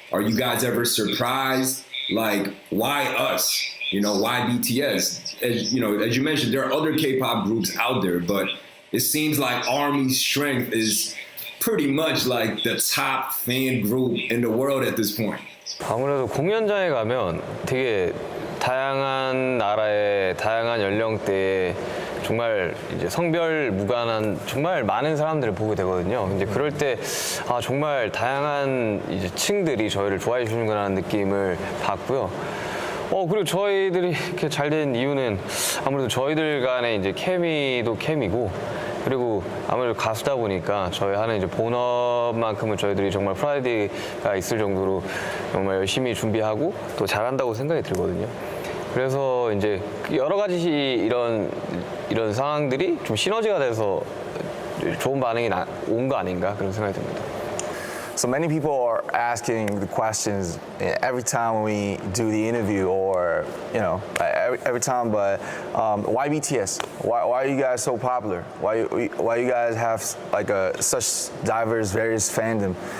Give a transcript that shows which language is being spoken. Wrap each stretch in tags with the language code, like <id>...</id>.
<en>Are you guys ever surprised? Like, why us? Why BTS? As you mentioned, there are other K-pop groups out there, but it seems like Army's strength is pretty much like the top fan group in the world at this point.</en> <ko>아무래도 공연장에 가면 되게 다양한 나라의 다양한 연령대에 정말 이제 성별 무관한 정말 많은 사람들을 보게 되거든요. 이제 그럴 때 정말 다양한 이제 층들이 저희를 좋아해 주는구나라는 느낌을 받고요. 그리고 저희들이 이렇게 잘 된 이유는 아무래도 저희들 간의 이제 케미도 케미고, 그리고 아무래도 가수다 보니까 저희 하는 이제 본업만큼은 저희들이 정말 프라이드가 있을 정도로 정말 열심히 준비하고 또 잘한다고 생각이 들거든요. 그래서 이제 여러 가지 이런 상황들이 좀 시너지가 돼서 좋은 반응이 온 거 아닌가 그런 생각이 듭니다.</ko> <en>So many people are asking the questions every time we do the interview, or every time. But why BTS? Why are you guys so popular? Why you guys have like such diverse, various fandom?</en>